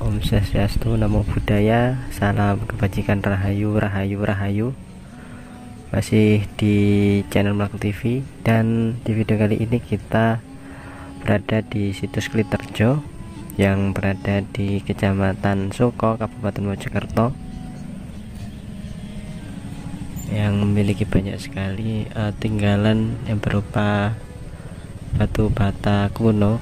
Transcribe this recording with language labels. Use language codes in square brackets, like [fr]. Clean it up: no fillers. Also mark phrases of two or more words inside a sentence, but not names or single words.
[ban] Om Swastiastu, [pi] Namo Buddhaya, [id] salam kebajikan, rahayu, rahayu, rahayu. Masih di channel Melaku TV, dan di video kali ini kita berada di situs Kliterjo yang berada di Kecamatan Soko, Kabupaten Mojokerto, yang memiliki banyak sekali tinggalan yang berupa batu bata kuno.